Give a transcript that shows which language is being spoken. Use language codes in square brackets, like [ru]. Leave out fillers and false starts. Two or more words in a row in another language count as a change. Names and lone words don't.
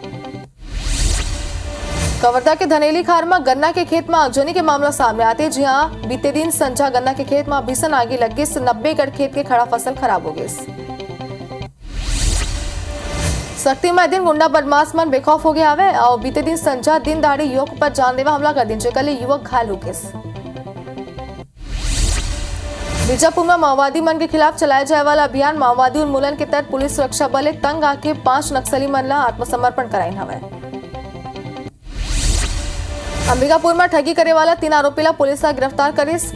[hne] कवर्धा के धनेली खार में गन्ना के खेत में आगजनी के मामला सामने आते। जी हां, बीते दिन संझा गन्ना के खेत में भीषण आगी लग गई। 90 एकड़ खेत के खड़ा फसल खराब हो गई। शक्ति में दिन गुंडा बदमाश मन बेखौफ हो गया हवे और बीते दिन संझा दिन दहाड़े युवक पर जानलेवा हमला कर दिन, जेकर ले युवक घायल हो गए। बीजापुर में माओवादी मन के खिलाफ चलाए जाए वाला अभियान माओवादी उन्मूलन के तहत पुलिस सुरक्षा बल तंग आके 5 नक्सली मन ला आत्मसमर्पण कराइन हवे। अंबिकापुर में ठगी करे वाला 3 आरोपी ला पुलिस गिरफ्तार करे।